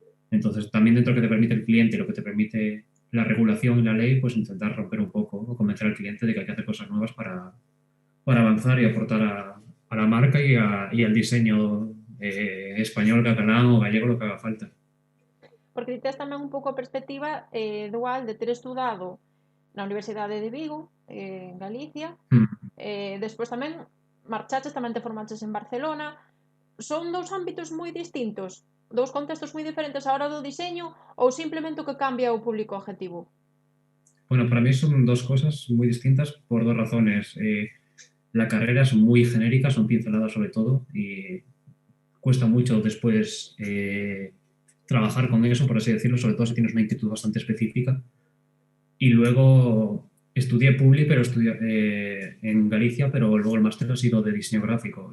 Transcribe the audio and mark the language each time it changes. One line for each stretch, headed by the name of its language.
Spanish: Entonces, también dentro de lo que te permite el cliente y lo que te permite la regulación y la ley, pues intentar romper un poco o convencer al cliente de que hay que hacer cosas nuevas para avanzar y aportar a la marca y al diseño español, catalán o gallego, lo que haga falta.
Galician: Porque ti tes tamén un pouco a perspectiva dual de ter estudado na Universidade de Vigo, en Galicia, Mm. despois tamén marchaches, tamén te formaches en Barcelona. Son dous ámbitos moi distintos, dous contextos moi diferentes á hora do diseño ou simplemente o que cambia o público objetivo?
Spanish: Bueno, para mí son dos cosas muy distintas por dos razones. La carrera es muy genérica, son pinceladas sobre todo y cuesta mucho después trabajar con eso, por así decirlo, sobre todo si tienes una inquietud bastante específica. Y luego estudié Publi, pero estudié en Galicia, pero luego el máster ha sido de diseño gráfico.